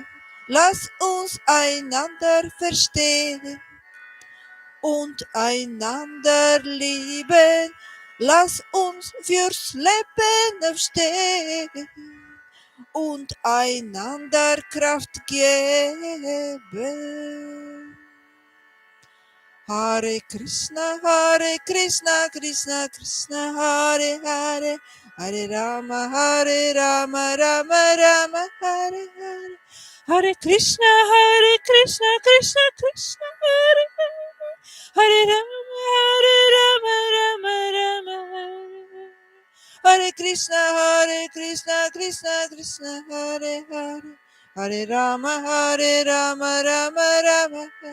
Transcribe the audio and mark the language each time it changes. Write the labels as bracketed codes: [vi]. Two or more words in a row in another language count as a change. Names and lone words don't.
[de] Lass uns einander verstehen und einander lieben. Lass uns fürs Leben aufstehen und einander Kraft geben. [sa] Hare Krishna, Krishna Krishna, Hare Hare, Hare Rama, Rama Rama, Hare Hare. Hare Krishna, Krishna Krishna, Hare Hare, Hare Rama, Rama Rama, Hare Krishna, Krishna, Hare Hare, Hare Rama, Rama,